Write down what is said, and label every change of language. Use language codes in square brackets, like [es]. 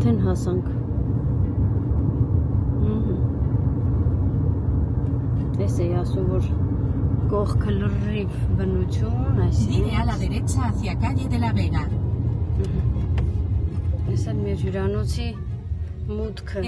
[hy] հասանք։ Էս է ասում, որ կողքը լրիվ բնություն, [es] Gire a la derecha hacia calle de la Vega. [hy] Էս է մեր հյուրանոցի մուտքը։